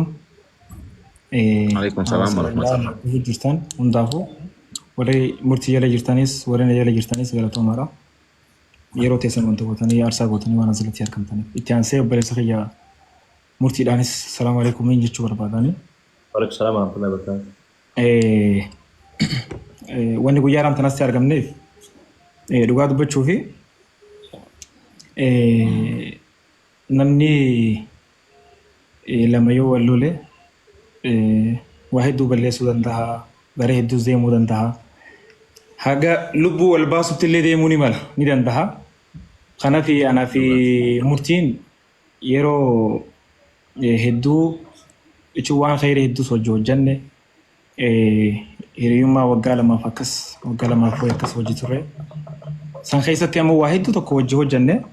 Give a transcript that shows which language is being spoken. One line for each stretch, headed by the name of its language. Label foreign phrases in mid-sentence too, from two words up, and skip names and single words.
Arabic: عليكم السلام ورحمة الله
Oromo: jirtan hundaafuu warri murtii jala jirtanis warri na jala jirtanis galatoomaadha yeroo teessan wanta gootanii aarsaa gootanii waan asirratti argamtaniif itti aansee obboleessa kiyya murtiidhaanis
Arabic: السلام عليكم
Oromo: jechuu barbaadanii
Arabic: وعليكم السلام ورحمة الله وبركاته.
Oromo: wanni guyyaa ramtanasti argamneef dhugaa dubbachuu fi namni lama yoo wal lole waa hedduu balleessuu danda'a gara hedduus deemuu danda'a haga lubbuu wal baasutti illee deemuu ni mala ni danda'a kanaaf anaa fi murtiin yeroo hedduu jechuun waan khayrii hedduus hojjanne hiriyummaa waggaa lamaaf akkas hojii turre san keessatti ammoo waa hedduu tokko hojjanne